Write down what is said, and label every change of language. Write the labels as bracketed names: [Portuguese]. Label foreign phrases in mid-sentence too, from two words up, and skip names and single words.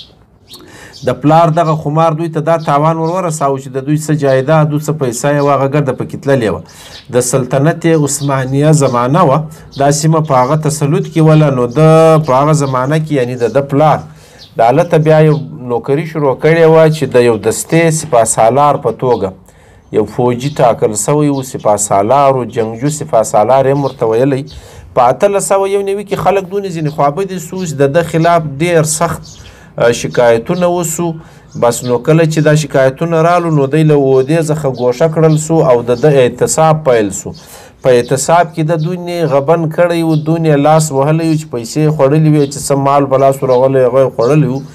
[Pashto] د پلار دغه خمار دوی ته دا تاوان ورساوه چې د دوی څه جایداد و، څه پیسه یې وه، هغه ګرده پکې تللې وه. د سلطنت عثمانیه زمانه وه، دا سیمه په هغه تسلط کې وله. نو د په هغه زمانه کې یعنې د پلار د هلته بیا یو نوکري شروع کړې وه چې د یو دستې سپاه سالار په توګه یو فوجي ټاکل سوی و. سپاه سالار و، جنګجو سپاه سالار یې ورته ویلی. په 1891 کې خلک دونې ځینې خوابدي سو چې د ده خلاف ډېر سخت شکایتونه وسو. بس نو کله چې دا شکایتونه رالو، نو دی له عهدې څخه ګوښه کړل سو او د ده اعتصاب پیل سو. په اعتصاب کې د دونې غبن کړی و، دونې لاس وهلی و چې پیسې یې خوړلي وې، چې څه مال په لاس ورغلی هغه یې خوړلی و.